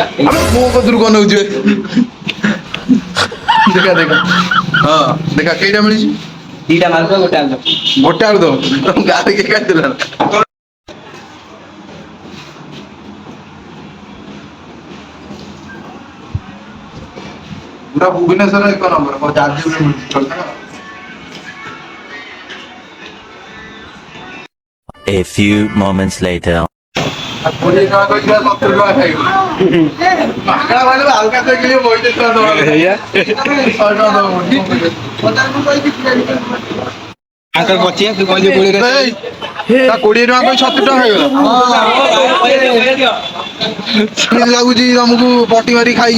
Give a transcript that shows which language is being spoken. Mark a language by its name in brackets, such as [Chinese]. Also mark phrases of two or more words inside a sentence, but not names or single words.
[Odia] ମୋ କତରୁ କଣ ନଉଛି ଦେଖା ଦେଖା ହଁ ଦେଖା କେଇଟା ମିଳିଛି ଦିଟା ମାଲପୁଆ ଗୋଟେ ଆଳୁଦମ ଗୋଟେ ଆଳୁଦମ ତମ ଗାଁରେ କିଏ ଖାଇଥିଲା ନା? ପୁରା ଭୁବନେଶ୍ୱର 1 ନମ୍ବର ଯାଜପୁରରେ ମିଳୁଛି। [English] A few moments later. [Odia] 20 ଟଙ୍କା କହିକି 70 ଟଙ୍କା ଖାଇଗଲେ। ମାଗଣା ଭାଇଲେ ହାଲକା ଖାଇକି ବଇତେ ଟଙ୍କା ଦବା ଏଇଆ 100 ଟଙ୍କା ଦବ। ଆଙ୍କର ବଚିଆ ତୁ କହିଲି 20 ଟଙ୍କା 20 ଟଙ୍କା କହି 70 ଟଙ୍କା ଖାଇଗଲା। କେମିତି ଲାଗୁଛି ତମକୁ ପଟି ମାରି ଖାଇକି?